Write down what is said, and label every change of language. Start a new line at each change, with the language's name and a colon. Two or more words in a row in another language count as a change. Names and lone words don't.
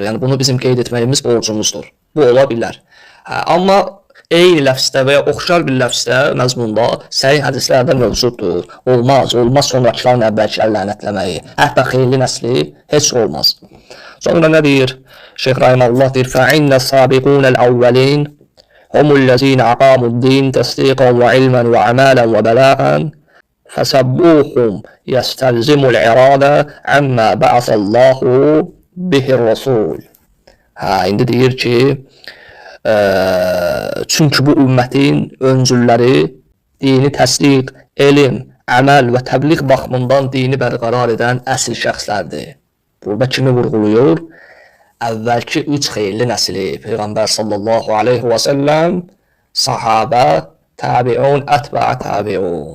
Azerbaijani: Yəni bunu bizim qeyd etməyimiz borcumuzdur. Bu ola bilər. Amma eyni ləfzdə və ya oxşar bir ləfzdə, məzmunda səhih hədislərdə mövcuddur. Olmaz sonrakıların əvvəlkiləri lənətləməyi. Hətta xeyirli nəsli heç olmaz. Sonra nə deyir? Şeyx rahimehullah deyir,
Arabic: فَإِنَّ السَّابِقُونَ الْأَوَّلِينَ هُمُ الَّذِينَ أَقَامُوا الدِّينَ تَصْدِيقًا وَعِلْمًا وَعَمَالًا وَبَلَاغًا فَسَبُّوهُمْ يَسْتَلْزِمُ الْإِرَادَةَ عَمَّا بَعَثَ اللَّهُ بِهِ الرَّسُولِ.
Azerbaijani: İndi deyir ki, çünki bu ümmətin öncülləri dini təsdiq, elm, əməl və təbliğ baxımından dini bərqərar edən əsl şəxslərdir. Burada kimi vurğuluyur? Əvvəlki 3 xeyirli nəsli, Peyğəmbər
Arabic: صلى الله عليه وسلم,
Azerbaijani: sahabə, təbiun, ətbəə təbiun.